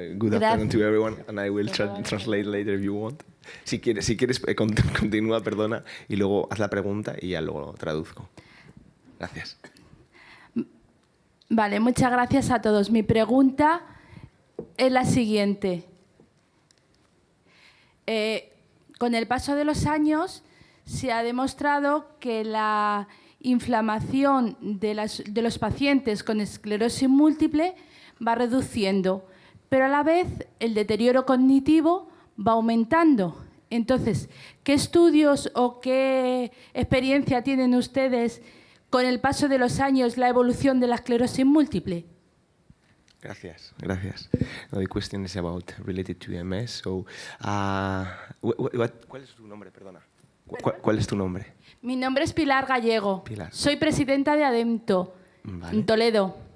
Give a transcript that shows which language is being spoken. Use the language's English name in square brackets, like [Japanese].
[English] Good afternoon to everyone, and I will translate later if you want. [Spanish] Si quieres continúa, perdona, y luego haz la pregunta y ya luego traduzco. Gracias. Vale, muchas gracias a todos. Mi pregunta es la siguiente. Con el paso de los años se ha demostrado que la inflamación de los pacientes con esclerosis múltiple va reduciendo, pero a la vez el deterioro cognitivo va aumentando. Entonces, ¿qué estudios o qué experiencia tienen ustedes con el paso de los años la evolución de la esclerosis múltiple? Gracias, gracias. [English] No, the question is about related to MS. [Spanish] So, ¿cuál es tu nombre? Perdona. ¿Cuál es tu nombre? Mi nombre es Pilar Gallego. Pilar. Soy presidenta de ADEMTO, en Toledo.